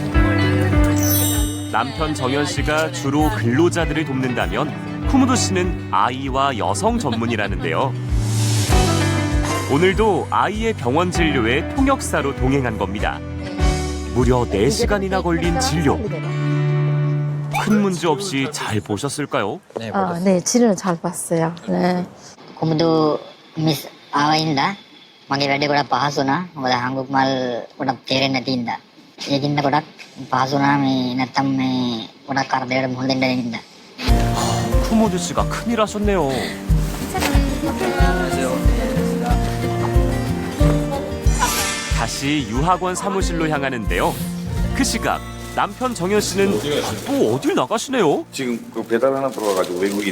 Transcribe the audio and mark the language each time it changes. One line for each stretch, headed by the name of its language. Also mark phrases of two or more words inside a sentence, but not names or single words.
Korean: 남편 정현 씨가 주로 근로자들을 돕는다면 쿠모두 씨는 아이와 여성 전문이라는데요. 오늘도 아이의 병원 진료에 통역사로 동행한 겁니다. 무려 4시간이나 걸린 진료. 큰 문제 없이 잘 보셨을까요? 네, 치료는 잘 봤어요. 네.
Sinhala: කොමුදු මිස් ආවින්දා මගේ වැඩේ ගොඩක් පහසු වුණා. මොකද 한국말 ගොඩක් තේරෙන්නේ නැති හින්දා. ඒකින්ද ගොඩක් පහසු වුණා මේ නැත්තම් මේ ගොඩක් කරදරයට මුහුණ දෙන්න වෙනින්දා.
Korean: 쿠모두 씨가 큰일 하셨네요. 다시 유학원 사무실로 향하는데요. 그 시각 남편 정현 씨는 또 어딜 나가시네요. 지금 그 배달 하나 들어와가지고 외국인.